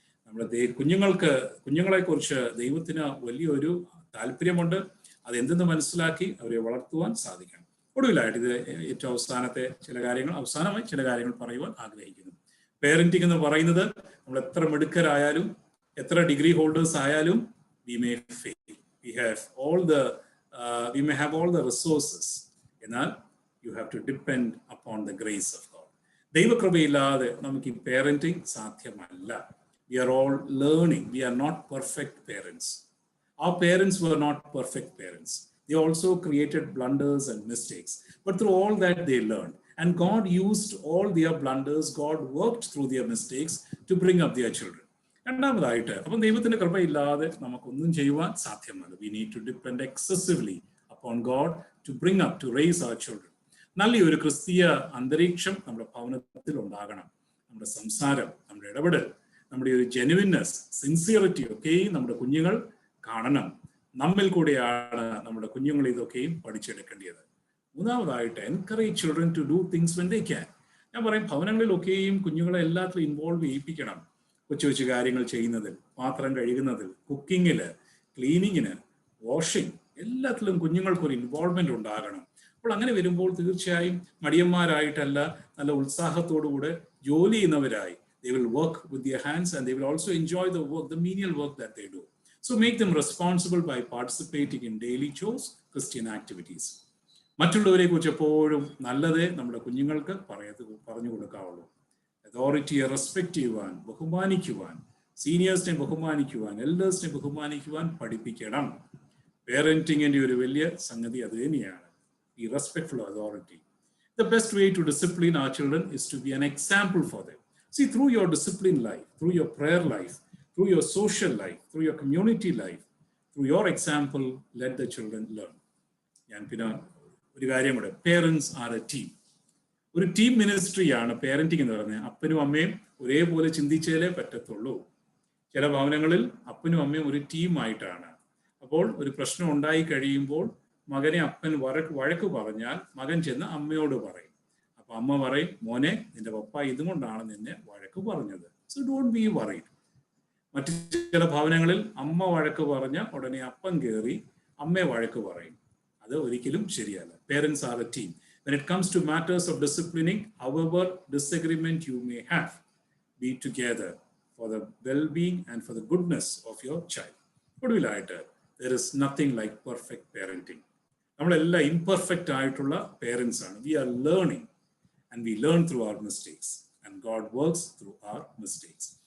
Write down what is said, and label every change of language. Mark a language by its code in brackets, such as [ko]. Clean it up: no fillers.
[ml] നമ്മുടെ കുഞ്ഞുങ്ങളെക്കുറിച്ച് ദൈവത്തിന് വലിയൊരു താല്പര്യമുണ്ട്. അതെന്തെന്ന് മനസ്സിലാക്കി അവരെ വളർത്തുവാൻ സാധിക്കണം. ഒടുവിലായിട്ട് ഇത് ഏറ്റവും അവസാനമായി ചില കാര്യങ്ങൾ പറയുവാൻ ആഗ്രഹിക്കുന്നു. പേരന്റിംഗ് എന്ന് പറയുന്നത് നമ്മൾ എത്ര മിടുക്കരായാലും എത്ര ഡിഗ്രി ഹോൾഡേഴ്സ് ആയാലും [en] we may fail. We may have all the resources. [ml] എന്നാൽ [en] you have to depend upon the grace of God. [ml] ദൈവകൃപയില്ലാതെ നമുക്ക് ഈ പേരന്റിംഗ് സാധ്യമല്ല. [en] We are all learning. We are not perfect parents. Our parents were not perfect parents. They also created blunders and mistakes. But through all that they learned. And God used all their blunders. God worked through their mistakes to bring up their children. [ml] രണ്ടാമതായിട്ട് അപ്പം ദൈവത്തിന്റെ കൃപയില്ലാതെ നമുക്കൊന്നും ചെയ്യുവാൻ സാധ്യമല്ല. [en] We need to depend excessively upon God to bring up, to raise our children. [ml] നല്ലൊരു ക്രിസ്തീയ അന്തരീക്ഷം നമ്മുടെ ഭവനത്തിൽ ഉണ്ടാകണം. നമ്മുടെ സംസാരം, നമ്മുടെ ഇടപെടൽ, നമ്മുടെ ഒരു ജെനുവിൻനെസ്, സിൻസിയറിറ്റി ഒക്കെയും നമ്മുടെ കുഞ്ഞുങ്ങൾ കാണണം. നമ്മിൽ കൂടെയാണ് നമ്മുടെ കുഞ്ഞുങ്ങൾ ഇതൊക്കെയും പഠിച്ചെടുക്കേണ്ടത്. മൂന്നാമതായിട്ട് [en] Encourage children to do things when they can. [ml] ഞാൻ പറയും ഭവനങ്ങളിലൊക്കെയും കുഞ്ഞുങ്ങളെ എല്ലാത്തിലും ഇൻവോൾവ് ചെയ്യിപ്പിക്കണം. കൊച്ചു കൊച്ചു കാര്യങ്ങൾ ചെയ്യുന്നതിൽ, പാത്രം കഴുകുന്നതിൽ, കുക്കിങ്ങില്, ക്ലീനിങ്ങിന്, വാഷിംഗ്, എല്ലാത്തിലും കുഞ്ഞുങ്ങൾക്കൊരു ഇൻവോൾവ്മെന്റ് ഉണ്ടാകണം. അപ്പോൾ അങ്ങനെ വരുമ്പോൾ തീർച്ചയായും മടിയന്മാരായിട്ടല്ല, നല്ല ഉത്സാഹത്തോടുകൂടെ ജോലി ചെയ്യുന്നവരായി [en] they will work with their hands and they will also enjoy the work, the menial work that they do. So make them responsible by participating in daily chores, Christian activities. [ml] മറ്റുള്ളവരെ കുറിച്ച് എപ്പോഴും നല്ലതേ നമ്മുടെ കുഞ്ഞുങ്ങൾക്ക് പറഞ്ഞു കൊടുക്കാവുള്ളൂ. അതോറിറ്റിയെ റെസ്പെക്ട് ചെയ്യുവാൻ, ബഹുമാനിക്കുവാൻ, സീനിയേഴ്സിനെ ബഹുമാനിക്കുവാൻ, എൽഡേഴ്സിനെ ബഹുമാനിക്കുവാൻ പഠിപ്പിക്കണം. പേരന്റിങ്ങിന്റെ ഒരു വലിയ സംഗതി അത് തന്നെയാണ്, [en] be respectful of authority. The best way to discipline our children is to be an example for them. See, through your discipline life, through your prayer life, through your social life, through your community life, through your example, let the children learn. [ml] ഞാൻ പിന്നെ ഒരു കാര്യം കൂടെ, [en] Parents are a team. [ml] ഒരു team മിനിസ്ട്രിയാണ് parenting എന്ന് പറഞ്ഞാൽ. അപ്പനും അമ്മയും ഒരേപോലെ ചിന്തിച്ചാലേ പറ്റത്തുള്ളൂ. ചില ഭവനങ്ങളിൽ അപ്പനും അമ്മയും ഒരു ടീമായിട്ടാണ്. അപ്പോൾ ഒരു പ്രശ്നം ഉണ്ടായി കഴിയുമ്പോൾ മകനെ അപ്പൻ വഴക്ക് പറഞ്ഞാൽ മകൻ ചെന്ന് അമ്മയോട് പറയും. അപ്പൊ അമ്മ പറയും, മോനെ നിന്റെ പപ്പ ഇതുകൊണ്ടാണ് നിന്നെ വഴക്ക് പറഞ്ഞത്, [en] So don't be worried. [ml] മറ്റു ചില ഭവനങ്ങളിൽ അമ്മ വഴക്ക് പറഞ്ഞ ഉടനെ അപ്പൻ കയറി അമ്മയെ വഴക്ക് പറയും. അത് ഒരിക്കലും ശരിയല്ല. [en] Parents are a team. When it comes to matters of disciplining, however disagreement you may have, be together for the well-being and for the goodness of your child. [ml] ഒടുവിലായിട്ട്, [en] there is nothing like perfect parenting. [ml] നമ്മളെല്ലാം imperfect ആയിട്ടുള്ള parents ആണ്. [en] We are learning and we learn through our mistakes and God works through our mistakes.